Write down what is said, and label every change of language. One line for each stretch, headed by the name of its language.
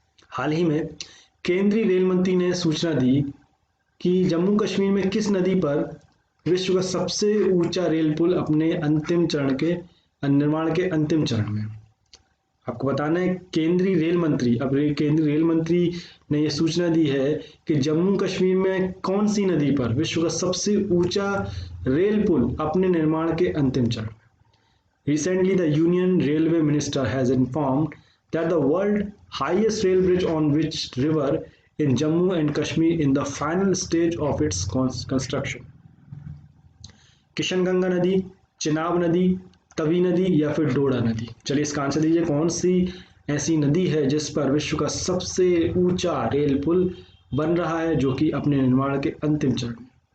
Hindi: हाल ही में केंद्रीय रेल मंत्री ने सूचना दी कि जम्मू कश्मीर में किस नदी पर विश्व का सबसे ऊंचा रेल पुल अपने अंतिम चरण के निर्माण के अंतिम चरण में। आपको बताना है केंद्रीय रेल मंत्री ने यह सूचना दी है कि जम्मू कश्मीर में कौन सी नदी पर विश्व का सबसे ऊंचा रेल पुल अपने निर्माण के अंतिम चरण में।
English: Recently, the Union Railway Minister has informed that the world highest rail bridge on which river in Jammu and Kashmir in the final stage of its construction.
Hindi: Kishanganga नदी, चिनाब नदी, तवी नदी या फिर डोडा नदी। चलिए इसका आंसर दीजिए, कौन सी ऐसी नदी है जिस पर विश्व का सबसे ऊंचा रेल पुल बन रहा है जो कि अपने निर्माण के अंतिम चरण में।